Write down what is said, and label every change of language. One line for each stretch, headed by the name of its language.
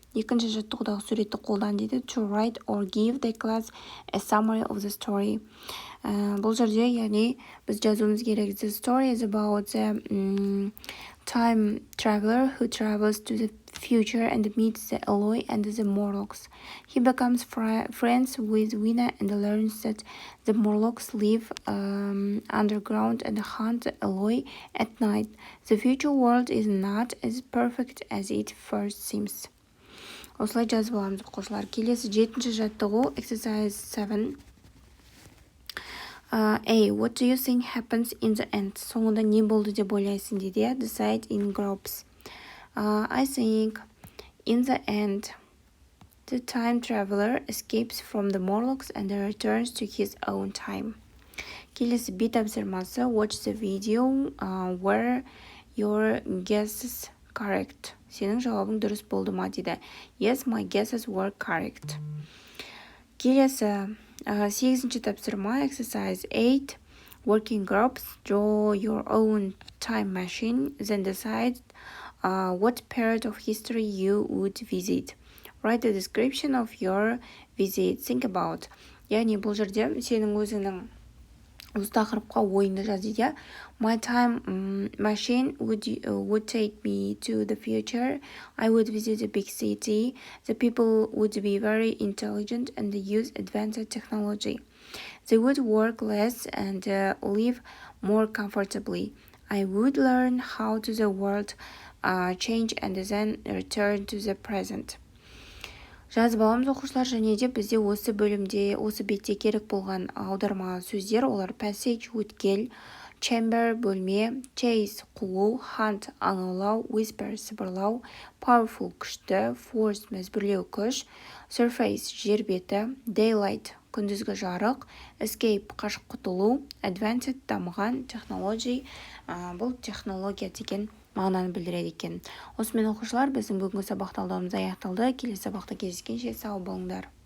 Kazakh: Екінші жаттығудағы суретті қолдан дейді.
English: To write or give the class a summary of the story.
Kazakh: Бұл жерде, яғни біз жазуымыз керек.
English: The story is about the time traveler who travels to the future and meets the Eloy and the Morlocks. He becomes friends with Wina and learns that the Morlocks live underground and hunt the Eloy at night. The future world is not as perfect as it first seems.
Kazakh: Осылай жазып аламыз оқушылар. Келесі 7-ші жаттығу exercise 7.
English: A. What do you think happens in the end?
Kazakh: Соңында не болды деп ойлайсың дейді.
English: Decide in groups. I think in the end the time traveler escapes from the Morlocks and returns to his own time.
Kazakh: Келесі B тапсырмасы.
English: Watch the video. Were your guesses correct?
Kazakh: Сенің жауабың дұрыс болды ма дейді.
English: Yes, my guesses were correct.
Kazakh: Келесі 8-ші тапсырма exercise 8.
English: Working groups. Draw your own time machine. Then decide what period of history you would visit. Write a description of your visit. Think about.
Kazakh: Яғни бұл жерде сенің өзіңнің осы тақырыпқа ойыңды жаз дейді.
English: My time machine would take me to the future. I would visit a big city. The people would be very intelligent and use advanced technology. They would work less and live more comfortably. I would learn how to the world change and then return to the present.
Kazakh: Жазып аламыз оқушылар, және де бізде осы бөлімде, осы бетте керек болған аударма сөздер, олар passage, өткел, chamber, бөлме, chase, қуу, hunt, аулау, whisper, сыбырлау, powerful, күшті, force, мәжбүрлеу, күш, surface, жер беті, daylight, күндізгі жарық, escape, қашып құтылу, advanced, дамыған, technology, бұл технология деген мағынаны білдіреді екен. Осымен оқушылар, біздің бүгінгі сабақ талдауымыз аяқталды. Келесі сабақта кездескенше сау болыңдар.